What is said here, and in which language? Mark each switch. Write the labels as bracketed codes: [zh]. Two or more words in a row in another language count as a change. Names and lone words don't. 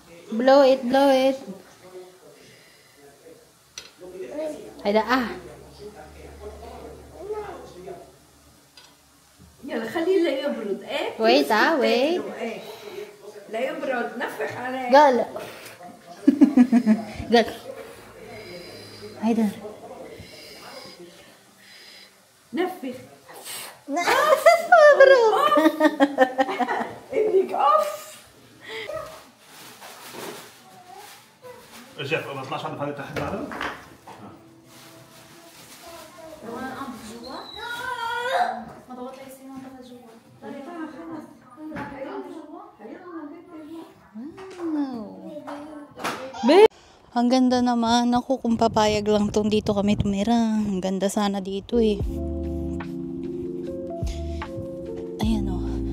[en] Blow it, blow it. [ar] هيدا يلا خليه ليبرد. ايه [en] Wait, wait. [ar] ايه ليبرد. نفخ عليه. قال قال هيدا نفخ. مبروك. ابنك اوف. جيف ما طلعش عندك هذه تحت بعدها؟ روان قام جوا. ما ضغط لي سيما ضغط جوا. [tl] Ang ganda naman. Ako kung papayag lang tong dito kami tumira. Ang ganda sana dito eh. Ayan o.